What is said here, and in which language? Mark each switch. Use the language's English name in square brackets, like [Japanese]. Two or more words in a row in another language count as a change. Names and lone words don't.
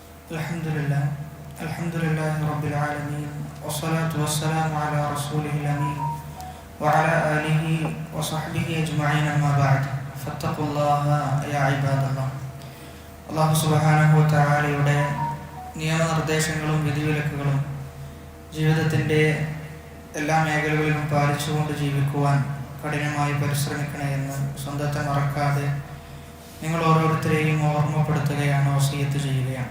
[Arabic] الحمد لله رب العالمين والصلاة والسلام على رسوله الأمين وعلى آله وصحبه أجمعين أما بعد. فاتقوا الله يا عباد الله. الله سبحانه وتعالى [Malayalam] നിയമനിർദ്ദേശങ്ങളും വിധിവിലക്കുകളും ജീവിതത്തിൻ്റെ എല്ലാ മേഖലകളിലും പാലിച്ചുകൊണ്ട് ജീവിക്കുവാൻ കഠിനമായി പരിശ്രമിക്കണേ എന്ന് സ്വന്തത്തെ മറക്കാതെ നിങ്ങൾ ഓരോരുത്തരെയും ഓർമ്മപ്പെടുത്തുകയാണ്, വസിയത്ത് ചെയ്യുകയാണ്.